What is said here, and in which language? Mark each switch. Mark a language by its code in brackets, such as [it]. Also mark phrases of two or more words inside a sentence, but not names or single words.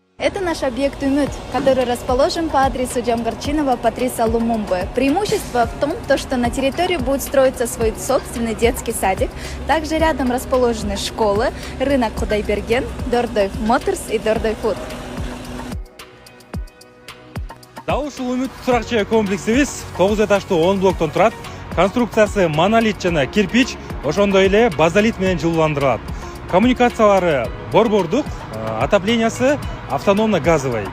[ru] Это наш объект «Умют», который расположен по адресу Джамгарчинова, Патриса Лумумбы. Преимущество в том, что на территории будет строиться свой собственный детский садик. Также рядом расположены школы, рынок Кудайберген, Дордой Моторс и Дордой Фуд. [ky] Дал ушул Умют турак жай комплексибиз 9 этаждуу 10 блоктон турат. Конструкциясы монолит жана кирпич, ошондой эле базалит менен жылууландырылат. Коммуникациялары борбордук, отоплениясы [ru] автономно газовый.